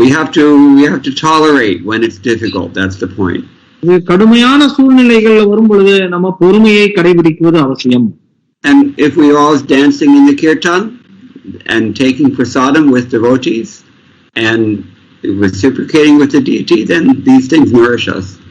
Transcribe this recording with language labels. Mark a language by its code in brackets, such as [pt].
[en] We have to tolerate when it's difficult. That's the point. [ta] இது கடுமையான சூழ்நிலைகள்ல வரும் பொழுது நம்ம பொறுமையை கடைபிடிக்குவது அவசியம். [en] And if we are all dancing in the kirtan and taking prasadam with devotees and reciprocating with the deity, then these things nourish us.